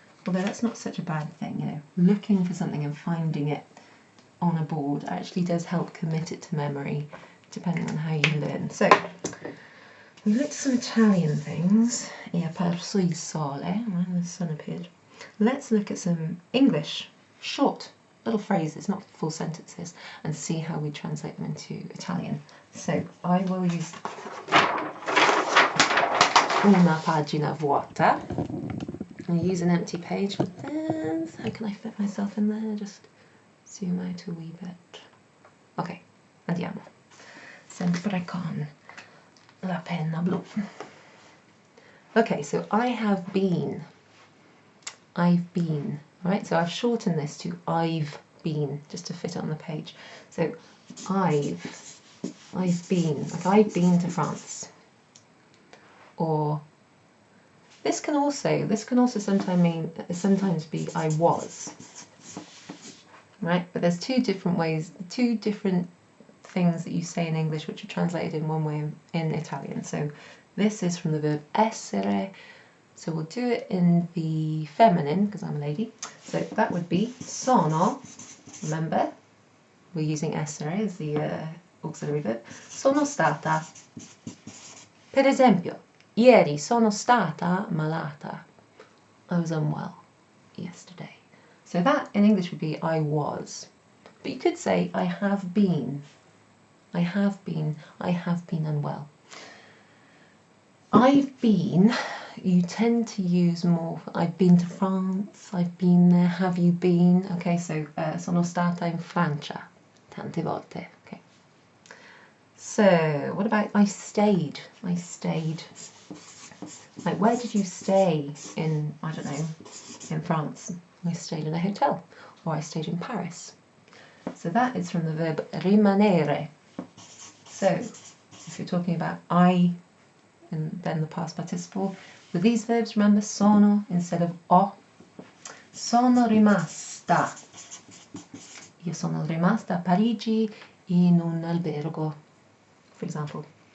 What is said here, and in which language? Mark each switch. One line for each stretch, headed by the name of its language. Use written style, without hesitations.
English: Although that's not such a bad thing, you know. Looking for something and finding it on a board actually does help commit it to memory, depending on how you learn. So, we looked at some Italian things.
Italian: È apparso il sole,
English: when the sun appeared. Let's look at some English, short, little phrases, not full sentences, and see how we translate them into Italian. So I will use
Italian: una pagina vuota.
English: I'll use an empty page for this. How can I fit myself in there? Just zoom out a wee bit. Ok, andiamo.
Italian: Sempre con la penna blu.
English: Okay, so I have been. I've been. Right, so I've shortened this to I've been, just to fit it on the page. So I've been, like I've been to France. Or this can also sometimes be I was. Right, but there's two different ways, two different things that you say in English which are translated in one way in Italian. So this is from the verb essere. So we'll do it in the feminine because I'm a lady. So that would be sono. Remember, we're using essere as the auxiliary verb.
Italian: Sono stata. Per esempio, ieri sono stata malata.
English: I was unwell yesterday. So that in English would be I was. But you could say I have been. I have been unwell. I've been, you tend to use more, I've been to France, I've been there, have you been?
Italian: Okay, so sono stata in Francia, tante volte.
English: Okay. So, what about I stayed? I stayed. Like, where did you stay in, I don't know, in France? I stayed in a hotel, or I stayed in Paris. So that is from the verb rimanere. So, if you're talking about I, and then the past participle, with these verbs, remember sono instead of ho.
Italian: Sono rimasta. Io sono rimasta a Parigi in un albergo,
English: for example.